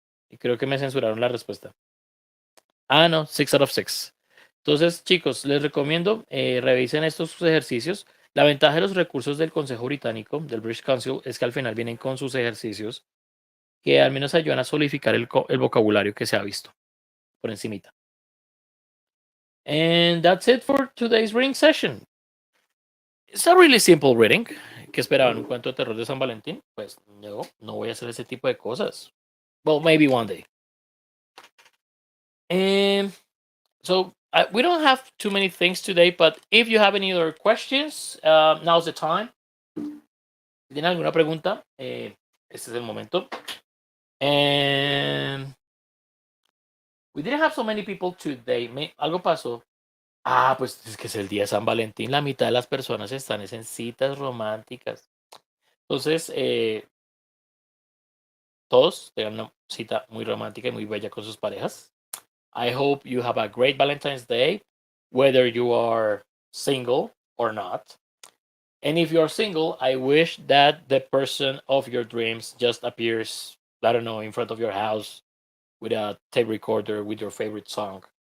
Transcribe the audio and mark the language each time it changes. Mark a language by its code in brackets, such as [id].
[es] Y creo que me censuraron la respuesta. Ah, no, [en] 6 out of 6. [es] Entonces, chicos, les recomiendo revisen estos ejercicios. La ventaja de los recursos del Consejo Británico, del British Council, es que al final vienen con sus ejercicios que al menos ayudan a solidificar el vocabulario que se ha visto por encimita. [en] And that's it for today's reading session. It's a really simple reading. [es] ¿Qué esperaban? ¿Un cuento de terror de San Valentín? Pues no voy a hacer ese tipo de cosas. [en] Well, maybe one day. And so we don't have too many things today, but if you have any other questions, now's the time. [es] Si tienen alguna pregunta, este es el momento. [en] And we didn't have so many people today. [es] Algo pasó. Ah, pues es que es el día de San Valentín. La mitad de las personas están en citas románticas. Entonces, todos tengan una cita muy romántica y muy bella con sus parejas. [en] I hope you have a great Valentine's Day, whether you are single or not. And if you're single, I wish that the person of your dreams just appears, I don't know, in front of your house with a tape recorder with your favorite song.